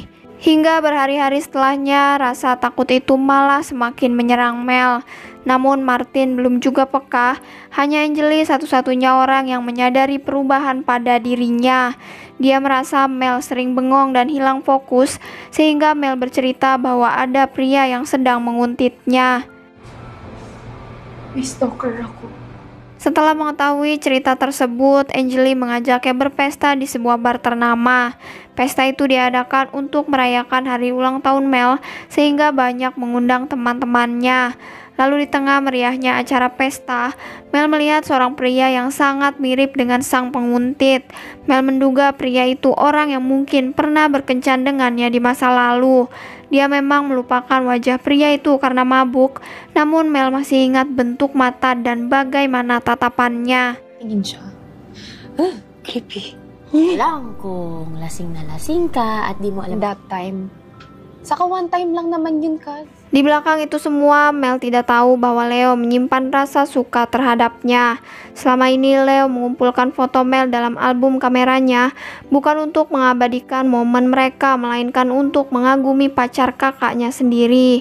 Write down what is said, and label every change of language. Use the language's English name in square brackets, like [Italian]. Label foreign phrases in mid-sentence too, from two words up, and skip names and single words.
[Indonesian] Hingga berhari-hari setelahnya, rasa takut itu malah semakin menyerang Mel. Namun Martin belum juga peka, hanya Angeli satu-satunya orang yang menyadari perubahan pada dirinya. Dia merasa Mel sering bengong dan hilang fokus, sehingga Mel bercerita bahwa ada pria yang sedang menguntitnya. [Filipino] May stalker ako. [Indonesian] Setelah mengetahui cerita tersebut, Angeli mengajaknya berpesta di sebuah bar ternama. Pesta itu diadakan untuk merayakan hari ulang tahun Mel, sehingga banyak mengundang teman-temannya. Lalu di tengah meriahnya acara pesta, Mel melihat seorang pria yang sangat mirip dengan sang penguntit. Mel menduga pria itu orang yang mungkin pernah berkencan dengannya di masa lalu. Dia memang melupakan wajah pria itu karena mabuk, namun Mel masih ingat bentuk mata dan bagaimana tatapannya. [Filipino] Tingin siya. Creepy. Alam kung lasing na lasing ka at di mo alam. [English] That time. [Filipino] Saka [English] one time [Filipino] lang naman yun, Kaz. [Indonesian] Di belakang itu semua, Mel tidak tahu bahwa Leo menyimpan rasa suka terhadapnya. Selama ini Leo mengumpulkan foto Mel dalam album kameranya, bukan untuk mengabadikan momen mereka, melainkan untuk mengagumi pacar kakaknya sendiri.